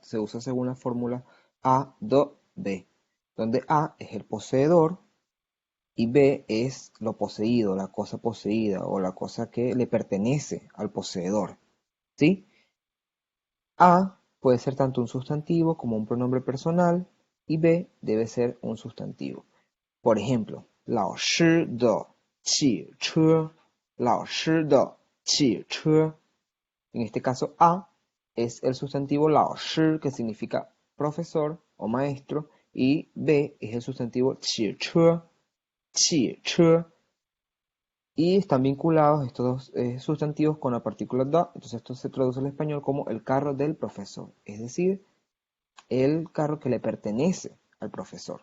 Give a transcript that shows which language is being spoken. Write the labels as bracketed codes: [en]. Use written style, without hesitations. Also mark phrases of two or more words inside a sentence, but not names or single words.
[es] Se usa según la fórmula A do B, donde A es el poseedor y B es lo poseído, la cosa poseída o la cosa que le pertenece al poseedor. ¿Sí? A puede ser tanto un sustantivo como un pronombre personal y B debe ser un sustantivo. Por ejemplo, [zh] 老师的汽车，老师的汽车. [es] En este caso, A es el sustantivo 老师, que significa profesor o maestro, y B es el sustantivo 汽车, y están vinculados estos dos sustantivos con la partícula da, entonces esto se traduce al español como el carro del profesor, es decir, el carro que le pertenece al profesor.